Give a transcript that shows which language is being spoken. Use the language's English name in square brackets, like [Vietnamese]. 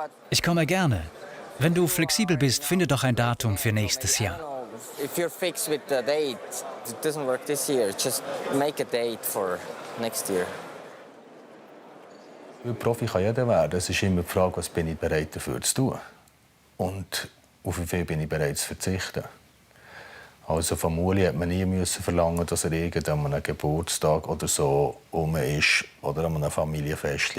[German] Ich komme gerne. Wenn du flexibel bist, finde doch ein Datum für nächstes Jahr. [English] if you're fixed with the date, it doesn't work this year. Just make a date for next year. [German] Profi kann jeder werden. Es ist immer die Frage, was bin ich bereit dafür zu tun. Und auf wie viel bin ich bereit zu verzichten. Also von Uli hat man nie verlangen, dass er an einem Geburtstag oder so ist oder an einem Familienfest.